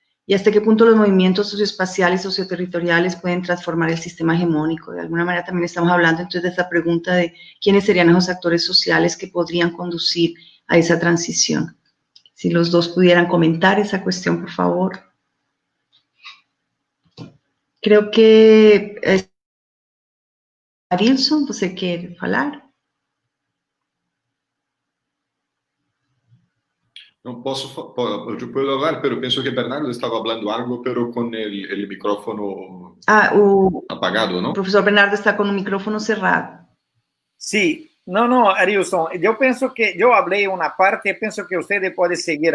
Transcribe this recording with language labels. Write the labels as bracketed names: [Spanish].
[Spanish] ¿Y hasta qué punto los movimientos socioespaciales, socioterritoriales pueden transformar el sistema hegemónico? De alguna manera también estamos hablando entonces de esta pregunta de quiénes serían esos actores sociales que podrían conducir a esa transición. Si los dos pudieran comentar esa cuestión, por favor. Creo que [Portuguese] Arilson, você quer falar? [Spanish] No yo puedo hablar, pero pienso que Bernardo estaba hablando algo, pero con el micrófono apagado, ¿no? El profesor Bernardo está con un micrófono cerrado. Sí, no, Arilson, yo pienso que yo hablé una parte, pienso que usted puede seguir.